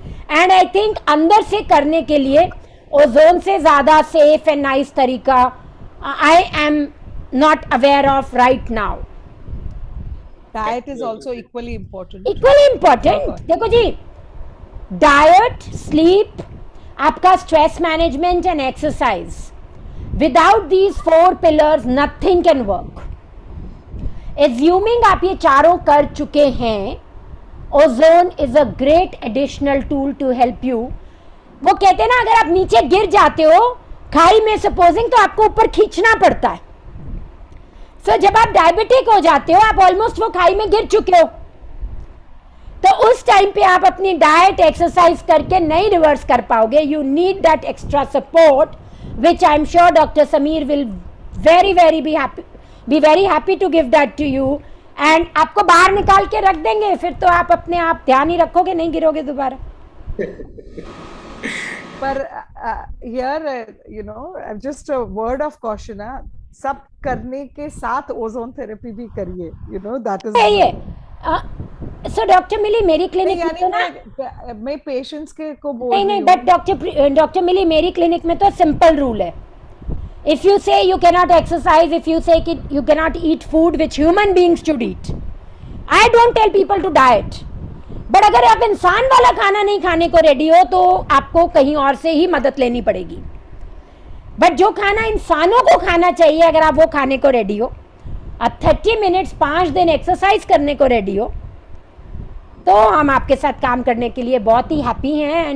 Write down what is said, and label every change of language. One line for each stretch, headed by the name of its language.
English: and I think
Hindi: अंदर से करने के लिए ओजोन से ज्यादा सेफ
English: And nice तरीका I am not aware of right now. Diet is also equally important.
Hindi: देखो जी, डाइट, स्लीप, आपका stress management and exercise.
English: Without these 4 pillars, nothing can work.
Hindi: Assuming आप ये चारों कर चुके हैं,
English: ozone is a great additional tool to help you.
Hindi: वो कहते हैं ना, अगर आप नीचे गिर जाते हो खाई में सपोजिंग, तो आपको ऊपर खींचना पड़ता है। सो जब आप डायबिटिक हो जाते हो, आप ऑलमोस्ट वो खाई में गिर चुके हो, तो उस टाइम पे आप अपनी डाइट एक्सरसाइज करके नहीं रिवर्स कर पाओगे।
English: You need that extra support, which I am sure doctor Sameer will very very happy to give that to you.
Hindi: And आपको बाहर निकाल के रख देंगे, फिर तो आप अपने आप ध्यान ही रखोगे, नहीं गिरोगे दोबारा।
English: पर यार you know just a word of caution,
Hindi: सब करने के साथ ओजोन थेरेपी भी करिए,
English: you know that is
Hindi: ये सो डॉक्टर मिली मेरी क्लिनिक में तो ना, मैं पेशेंट्स के को बोल नहीं, बट डॉक्टर मिली मेरी क्लिनिक में तो सिंपल रूल है।
English: If you say you cannot exercise, if you say you cannot eat food which human beings should eat, I don't tell people to diet.
Hindi: But अगर आप इंसान वाला खाना नहीं खाने को रेडी हो तो आपको कहीं और से ही मदद लेनी पड़ेगी। बट जो खाना इंसानों को खाना चाहिए, अगर आप वो खाने को रेडी हो, आप 30 मिनट्स 5 दिन एक्सरसाइज करने को रेडी हो, तो हम आपके साथ काम करने के लिए बहुत ही हैप्पी हैं।